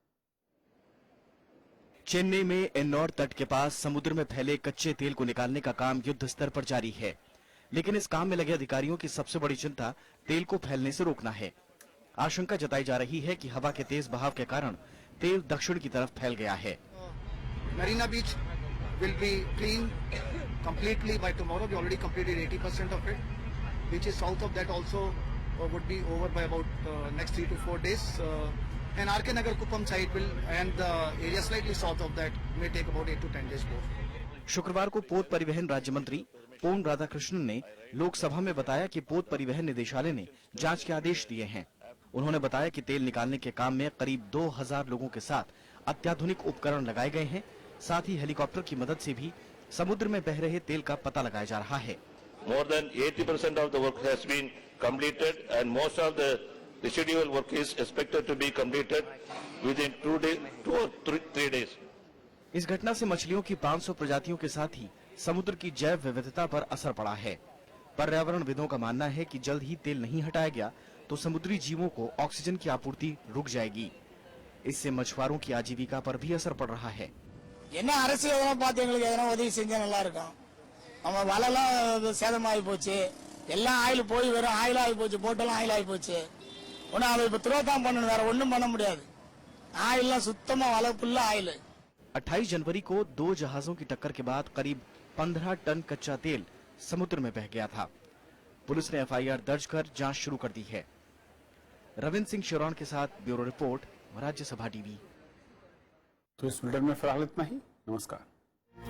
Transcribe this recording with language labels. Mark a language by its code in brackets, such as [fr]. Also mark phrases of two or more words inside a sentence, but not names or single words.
[hi] चेन्नई में एन्नौर तट के पास समुद्र में फैले कच्चे तेल को निकालने का काम युद्ध स्तर पर जारी है, लेकिन इस काम में लगे अधिकारियों की सबसे बड़ी चिंता तेल को फैलने से रोकना है। आशंका जताई जा रही है कि हवा के तेज बहाव के कारण तेल दक्षिण की तरफ फैल गया है। [en] मरीना बीच will be clean completely by tomorrow. We already completed 80% of it. Which is south of that also would be over by about next 3 to 4 days. And RK Nagar Kupam side will, and the area slightly south of that may take about 8 to 10 days more. [hi] शुक्रवार को पोत परिवहन राज्य मंत्री पोन राधाकृष्णन ने लोकसभा में बताया कि पोत परिवहन निदेशालय ने जांच के आदेश दिए हैं। उन्होंने बताया कि तेल निकालने के काम में करीब 2000 लोगों के साथ अत्याधुनिक उपकरण लगाए गए हैं। साथ ही हेलीकॉप्टर की मदद से भी समुद्र में बह रहे तेल का पता लगाया जा रहा है। [en] More than 80% of the work has been completed, and most of the residual work is expected to be completed within 2 or 3 days. [hi] इस घटना से मछलियों की 500 प्रजातियों के साथ ही समुद्र की जैव विविधता पर असर पड़ा है। पर्यावरणविदों का मानना है कि जल्द ही तेल नहीं हटाया गया तो समुद्री जीवों को ऑक्सीजन की आपूर्ति रुक जाएगी। इससे मछुआरों की आजीविका पर भी असर पड़ रहा है। [ta] என்ன அரசு எதனா பார்த்து எங்களுக்கு எதனா உதவி செஞ்சா நல்லா இருக்கும். நம்ம வலைலாம் சேதமாகி போச்சு, எல்லாம் ஆயில் போய் வெறும் ஆயில் ஆகி போச்சு, போட்டெல்லாம் ஆயில் ஆகி போச்சு. ஒன்னும் அதை இப்ப துரோகம் பண்ணணும், வேற ஒன்றும் பண்ண முடியாது. ஆயில்லாம் சுத்தமா வலை ஃபுல்லா ஆயில். [hi] 28 जनवरी को 2 जहाजों की टक्कर के बाद करीब 15 टन कच्चा तेल समुद्र में बह गया था। पुलिस ने FIR दर्ज कर जांच शुरू कर दी है। रविंद्र सिंह शिरोन के साथ ब्यूरो रिपोर्ट, राज्यसभा टीवी। तो इस बुलेटिन में फिलहाल इतना ही।